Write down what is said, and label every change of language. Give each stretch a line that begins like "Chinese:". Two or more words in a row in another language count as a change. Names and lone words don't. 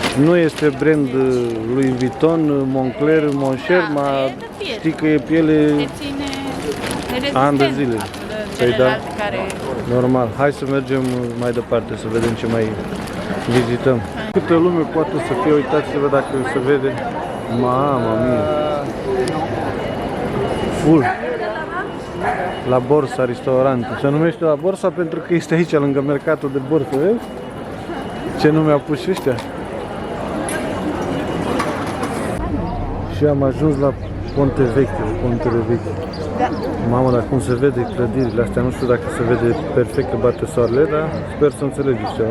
Romanian: Nu este brand Louis Vuitton, Moncler, Moncher, Da, ma e de piele. știi că e piele Te ține ani de rezistent zile. față de Păi da. celelalte care... normal. Hai să mergem mai departe, să vedem ce mai vizităm. Câtă lume poate să fie, uitați-vă dacă se vede.
Italian: Mamma mia! Full!
Romanian: La Borsa Restaurant. Se numește la Borsa pentru că este aici, lângă mercatul de borsă, vezi? Ce nume au pus și ăștia? Și am ajuns la Ponte Vecchio, Pontele Vechi. Mamă, dar cum se vede clădirile astea, nu știu dacă se vede perfect că bate soarele, dar sper să înțelegeți ceva.